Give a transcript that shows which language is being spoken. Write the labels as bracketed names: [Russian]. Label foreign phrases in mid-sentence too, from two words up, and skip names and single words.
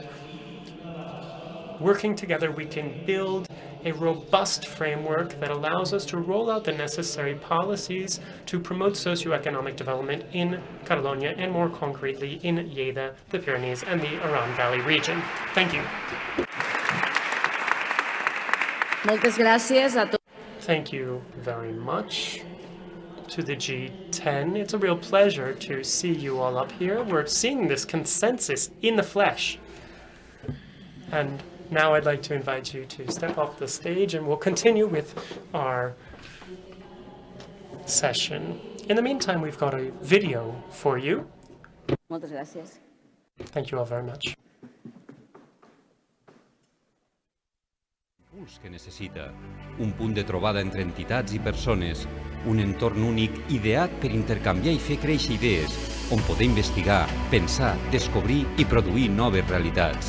[English] Working together, we can build a robust framework that allows us to roll out the necessary policies to promote socioeconomic development in Catalonia, and more concretely in Lleida, the Pyrenees, and the Aran Valley region. Thank you. [Catalan] Moltes gràcies a tots. [English] Thank you very much to the G10. It's a real pleasure to see you all up here. We're seeing this consensus in the flesh. And now I'd like to invite you to step off the stage, and we'll continue with our session. In the meantime, we've got a video for you. [Catalan] Moltes gràcies. [English] Thank you all very much. [Catalan] Que necessita, un punt de trobada entre entitats i persones, un entorn únic ideat per intercanviar i fer créixer idees, on poder investigar, pensar, descobrir i produir noves realitats.